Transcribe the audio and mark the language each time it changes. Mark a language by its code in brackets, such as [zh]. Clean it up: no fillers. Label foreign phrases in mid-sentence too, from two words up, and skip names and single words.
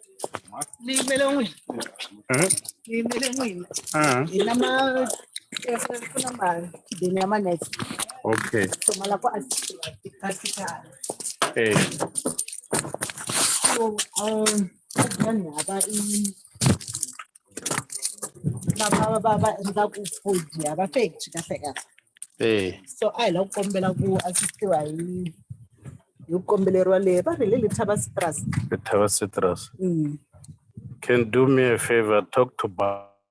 [en] Okay. Hey. Hey. So I love [ts] kombela ku assistiwa hi kombeleriwa leyi va ri le Lethaba Citrus. [en] Lethaba Citrus. Can do me a favor, talk to